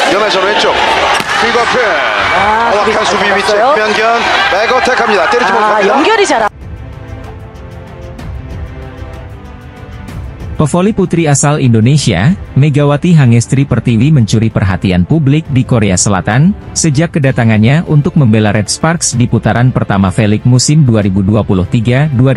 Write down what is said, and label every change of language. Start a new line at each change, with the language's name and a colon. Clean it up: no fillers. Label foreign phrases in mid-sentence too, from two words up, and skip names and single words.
Korean: 왼손 왼쪽 퀵어필 정확한 수비 위치 김연경 백어택합니다. 때리지 못합니다. 연결이 잘
Indonesian: Pevoli putri asal Indonesia, Megawati Hangestri Pertiwi mencuri perhatian publik di Korea Selatan, sejak kedatangannya untuk membela Red Sparks di putaran pertama V-League musim 2023-2024.